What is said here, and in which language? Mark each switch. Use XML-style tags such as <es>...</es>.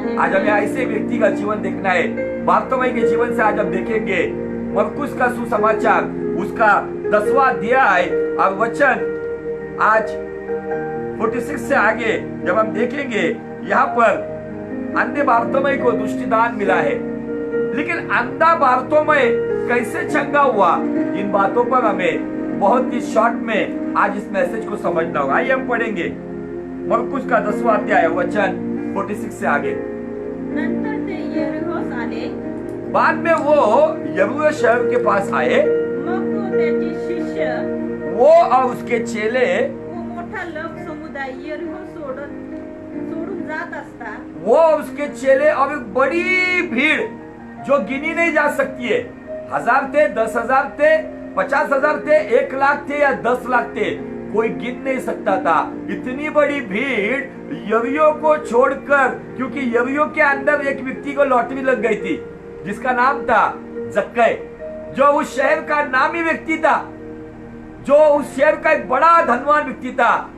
<hi>आज हमें ऐसे व्यक्ति का जीवन देखना है। बारतोमाई के जीवन से आज हम देखेंगे मरकुस का सुसमाचार, उसका 10वां अध्याय और वचन आज 46 से आगे जब हम देखेंगे, यहाँ पर अंधे बारतोमाई को दृष्टिदान मिला है, लेकिन अंधा बारतोमाई कैसे चंगा हुआ, इन बातों पर हमें बहुत ही शॉर्ट में आज इस मैसेज को समझना होगा। आइए हम पढ़ेंगे मरकुस का 10वां अध्याय वचन 46 से आगे।</hi> <mr>नंतर ते यरीहोस आले,</mr> <hi>बाद में वो यरीहो शहर के पास आए।</hi> <mr>मग तो त्याचे शिष्य</mr> <hi>वो और उसके चेले</hi> <mr>व मोठा लोक समुदाय यरीहो सोडून जात असता,</mr> <hi>वो और उसके चेले और एक बड़ी भीड़ जो गिनी नहीं जा सकती है, 1000 थे, 10,000 थे, 50,000 थे, 1 लाख थे या 10 लाख थे, कोई गिन नहीं सकता था। इतनी बड़ी भीड़ यरीहो को छोड़कर, क्योंकि यरीहो के अंदर एक व्यक्ति को लॉटरी लग गई थी जिसका नाम था जक्कै, जो उस शहर का नामी व्यक्ति था, जो उस शहर का एक बड़ा धनवान व्यक्ति था।</hi>